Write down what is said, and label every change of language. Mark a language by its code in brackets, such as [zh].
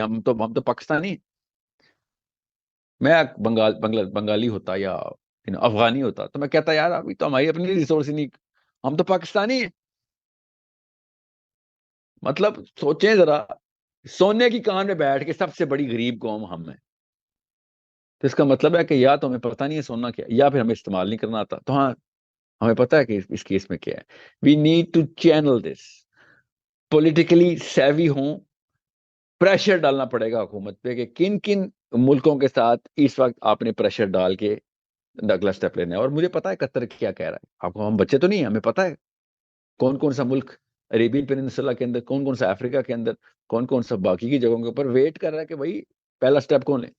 [ur] ہم تو پاکستانی, میں بنگالی ہوتا یا افغانی ہوتا تو میں کہتا یار ابھی تو ہماری اپنی ریسورس نہیں, ہم تو پاکستانی ہیں. مطلب سوچیں ذرا, سونے کی کان میں بیٹھ کے سب سے بڑی غریب قوم ہم ہیں, تو اس کا مطلب ہے کہ یا تو ہمیں پتہ نہیں ہے سونا کیا, یا پھر ہمیں استعمال نہیں کرنا آتا. تو ہاں, ہمیں پتہ ہے کہ اس کیس میں کیا ہے. [en] we need to channel this, politically savvy [ur] ہوں. پریشر ڈالنا پڑے گا حکومت پہ کہ کن کن ملکوں کے ساتھ اس وقت آپ نے پریشر ڈال کے اگلا اسٹیپ لینا ہے. اور مجھے پتا ہے قطر کیا کہہ رہا ہے, آپ کو ہم بچے تو نہیں ہیں, ہمیں پتا ہے کون کون سا ملک عربین پیننسولا کے اندر, کون کون سا افریقہ کے اندر, کون کون سا باقی کی جگہوں کے اوپر ویٹ کر رہا ہے کہ بھائی پہلا اسٹیپ کون ہے.